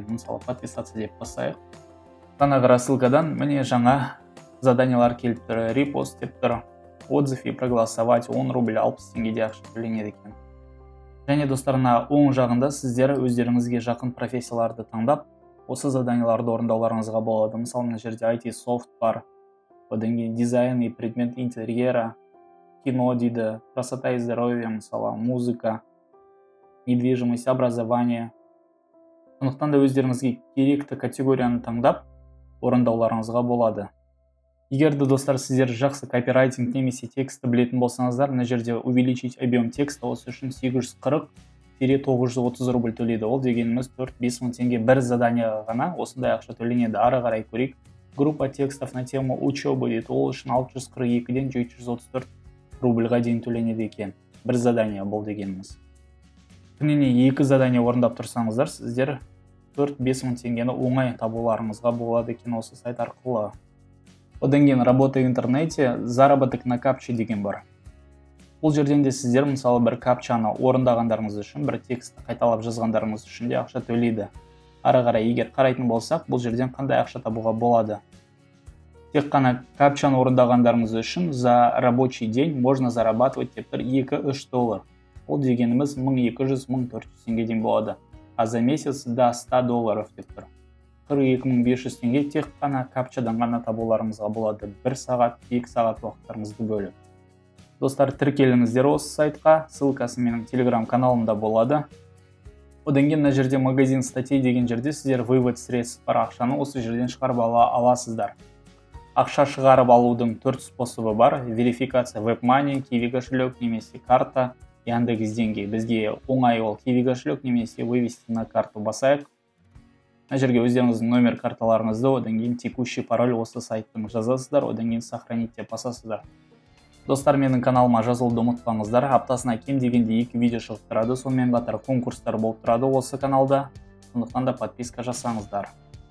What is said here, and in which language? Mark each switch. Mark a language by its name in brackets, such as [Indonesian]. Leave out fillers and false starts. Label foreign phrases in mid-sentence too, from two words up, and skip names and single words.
[Kazakh] Мысалы, подписация деп басайық. Жаңағы рассылкадан міне жаңа заданиялар келіп тұр. Репост деп тұр. [Russian] Отзыв и проголосовать [Kazakh] 10 рубль 60 теңгеде ақша төленеді екен. Және достарына оң жағында сіздер өздеріңізге жақын профессияларды таңдап, осы заданияларды орындауларыңызға болады. Мысалы, мына жерде IT софт бар, одан кейін [Russian] дизайн и предмет интерьера, [Kazakh] кино дейді, [Russian] красота и здоровье, мысалы, музыка, недвижимость, образование. [Kazakh] Сондықтан да өздеріңізге керекті категорияны таңдап, орындауларыңызға болады. Егерде достар сіздер жақсы копирайтинг немесе тексті білетін болсаңыздар, мына жерде [Russian] увеличить объем текста [Kazakh] осы үшін 740-930 рубль төлейді. Ол дегеніміз 4-5 мың теңге бір задания ғана осындай ақша төленеді. Ары қарай көрейік. [Russian] Группа текстов на тему учебы дейді. [Kazakh] Ол үшін 642-ден 734 рубльға дейін төленеді екен. Бір задания бұл дегеніміз. Күніне 2 задания орындап тұрсаңыздар, сіздер 4-5 мың теңгені оңай табуларыңызға болады екен осы сайт арқылы. Одан кейін [Russian] работа в интернете, заработок на капче [Kazakh] деген бар. Бұл жерден де сіздер мысалы бір капчаны орындағандарыңыз үшін, бір текстті қайталап жазғандарыңыз үшін де ақша төлейді. Ары қарай егер қарайтын болсақ, бұл жерден қандай ақша табуға болады. Тек қана капчаны орындағандарыңыз үшін [Russian] за рабочий день можно зарабатывать [Kazakh] деп тұр 2-3 доллар. Ол дегеніміз 1200-1400 теңгеден болады. [Russian] А за месяц до 100 долларов [Kazakh] деп тұр. 42-500 теңге тек қана капчадан ғана табуларыңызға болады. 1 сағат, 2 сағат уақыттарыңызды бөліп. Достар, тіркеліңіздер осы сайтқа, ссылкасы менің телеграм-каналымда болады. Одан кейін мына жерде [Russian] магазин статей [Kazakh] деген жерде сіздер [Russian] вывод средств [Kazakh] бар ақшаны осы жерден шығарып аласыздар. Ақша шығарып алудың 4 способы бар. Верификация WebMoney, Kiwi кошелек немесе карта, Яндекс деньги. Бізге оңай ол Kiwi кошелек немесе [Russian] вывести на карту [Kazakh] басайық. мына жерге өздеріңіздің номер карталарыңызды, одан кейін [Russian] текущий пароль [Kazakh] осы сайттың жазасыздар, одан кейін сохранить деп басасыздар. Достар, менің каналыма жазылуды ұмытпаңыздар. Аптасына кем дегенде 2 видео шығып тұрады, сонымен қатар конкурстар болып тұрады осы каналда. Сондықтан да подписка жасаңыздар.